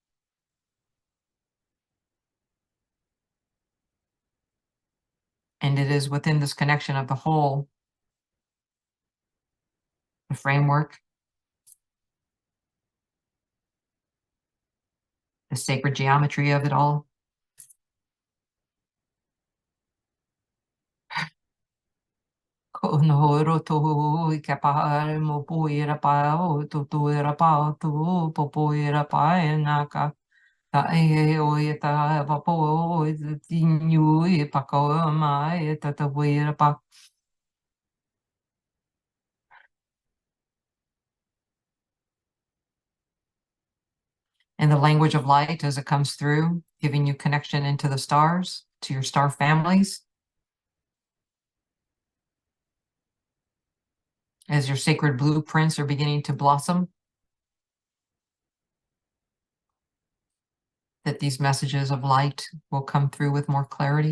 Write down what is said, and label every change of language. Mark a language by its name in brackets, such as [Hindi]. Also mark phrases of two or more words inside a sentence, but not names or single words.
[English] And it is within this connection of the whole, the framework, the sacred geometry of it all. Konoro to ikapahare mo puira pao to tuira pao to popoira paenaka. Ta e o e ta vapo o e tinyu e pako ma e ta puira pa. And the language of light as it comes through, giving you connection into the stars, to your star families. As your sacred blueprints are beginning to blossom, that these messages of light will come through with more clarity.